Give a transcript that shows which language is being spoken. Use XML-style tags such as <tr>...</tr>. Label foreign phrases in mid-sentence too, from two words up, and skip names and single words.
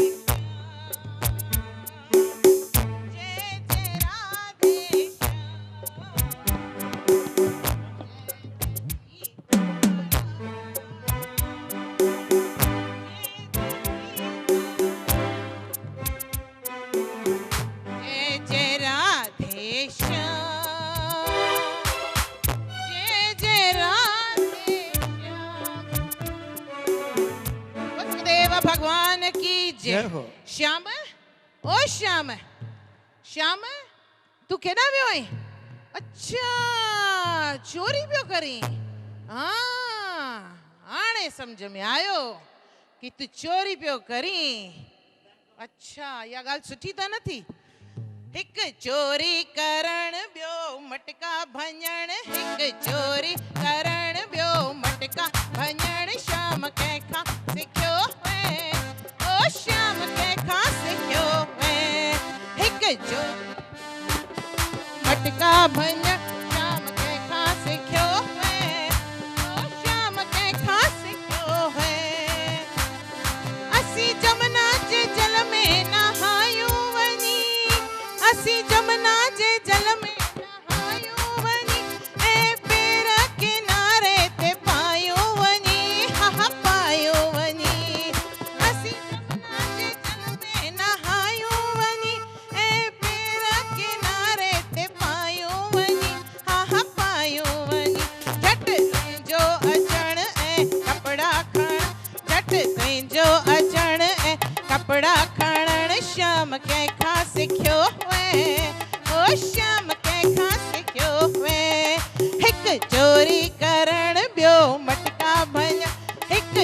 <hi>जय जय राधे जय जय राधे श्याम जय जय राधे श्याम वसुदेव भगवान की जय जय हो।</hi> <sd>श्याम ओ श्याम श्याम तू केॾां वियो आहीं अच्छा चोरी पियो करीं हाँ हाणे सम्झ में आयो कि तू चोरी पियो करीं अच्छा इहा ॻाल्हि सुठी त न थी हिकु चोरी करण ॿियो मटका भञण हिकु चोरी करण ॿियो मटका भञण श्याम कंहिंखां सिखियो हुए ओ श्याम कंहिंखां सिखियो हुए हिकु चोरी मटका भञण श्याम कंहिंखां सिखियो हुए ओ श्याम कंहिंखां सिखियो हुए असीं जमुना जे जल में नहायूं वञी असीं जमुना जे जल में नहायूं वञी ऐं पेर किनारे ते पायूं वञी हा हा पायूं वञी असीं जमुना जे जल में नहायूं वञी ऐं पेर किनारे ते पायूं वञी हा हा पायूं वञी झट तुंहिंजो अचण ऐं कपिड़ा खण झट तुंहिंजो अचण ऐं कपिड़ा खणण श्याम कंहिंखां सिखियो हुए ओ श्याम कंहिंखां सिखियो हुए हिकु चोरी करण ॿियो मटका भञण हिकु</sd>